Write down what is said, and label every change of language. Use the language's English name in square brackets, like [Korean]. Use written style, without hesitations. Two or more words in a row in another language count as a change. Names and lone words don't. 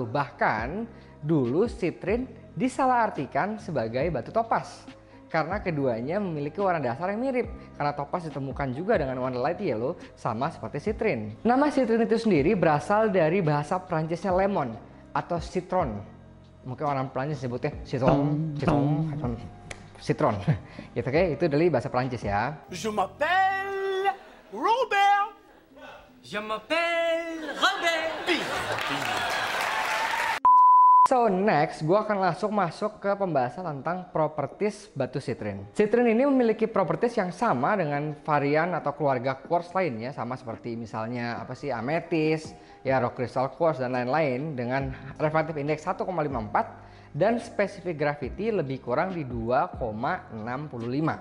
[Indonesian] Bahkan dulu citrine disalahartikan sebagai batu topaz karena keduanya memiliki warna dasar yang mirip, karena topaz ditemukan juga dengan warna [English] light yellow [Indonesian] sama seperti citrine. Nama citrine itu sendiri berasal dari bahasa Prancisnya lemon atau citron. Mungkin orang Prancis sebutnya citron. Gitu, oke? Itu dari bahasa Prancis ya. [French] Je m'appelle Robert. Je m'appelle Robert. [English] So next, [Indonesian] gue akan langsung masuk ke pembahasan tentang properties batu citrine. Citrine ini memiliki properties yang sama dengan varian atau keluarga quartz lainnya, sama seperti misalnya amethyst, ya [English] rock crystal quartz [Indonesian] dan lain-lain, dengan [English] refractive index [Indonesian] 1,54 dan [English] specific gravity [Indonesian] lebih kurang di 2,65.